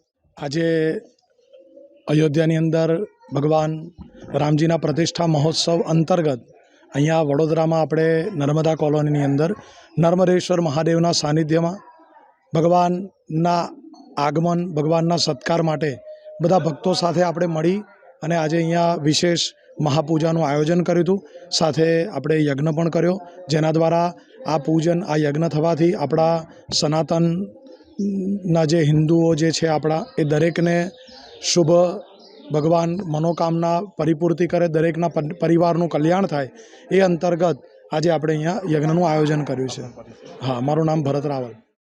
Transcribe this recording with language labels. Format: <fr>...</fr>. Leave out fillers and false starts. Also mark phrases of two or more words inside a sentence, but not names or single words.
<gu>આજ અયોધ્યાની અંદર ભગવાન રામજીના પ્રતિષ્ઠા મહોત્સવ અંતર્ગત અહીંયા વડોદરામાં આપણે નર્મદા કોલોનીની અંદર નર્મદેશ્વર મહાદેવના સાનિધ્યમાં ભગવાનના આગમન, ભગવાનના સત્કાર માટે બધા ભક્તો સાથે આપણે મળી અને આજ અહીંયા વિશેષ મહાપૂજાનું આયોજન કર્યું હતું। સાથે આપણે યજ્ઞ પણ કર્યો, જેના દ્વારા આ પૂજન, આ યજ્ઞ થવાથી આપણા સનાતનના જે હિંદુઓ જે છે આપણા એ દરેકને શુભ ભગવાન મનોકામના પરિપૂર્તિ કરે, દરેકના પરિવારનું કલ્યાણ થાય એ અંતર્ગત આજ આપણે અહીંયા યજ્ઞનું આયોજન કર્યું છે। હા, મારું નામ भरत रावल।</gu>